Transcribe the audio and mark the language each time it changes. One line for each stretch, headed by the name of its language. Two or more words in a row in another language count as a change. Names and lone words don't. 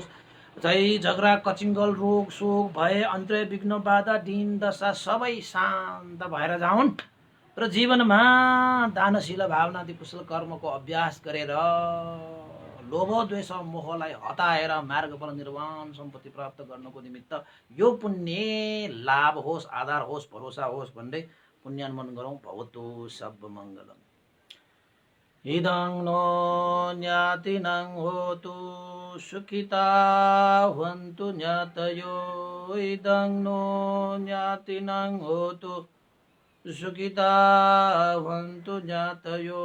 Nepali: चाहिँ झगडा कचिङ्गल रोग शोक भय अन्तर्य विघ्न बाधा दिन दशा सबै शान्त भएर जाउन् र जीवनमा दानशील भावनादि कुशल कर्मको अभ्यास गरेर लोभ द्वेष मोहलाई हटाएर मार्गफल निर्वाण सम्पत्ति प्राप्त गर्नको निमित्त यो पुण्य लाभ होस्, आधार होस्, भरोसा होस् भन्दै पुण्यानुमोदन गरौँ।
Pali: भवतु सब मङ्गलम्। इदं नो ज्ञातिनं होतु सुखिता भवन्तु ज्ञातयो। इदं नो ज्ञातिनं होतु सुखिता भवन्तु ज्ञातयो।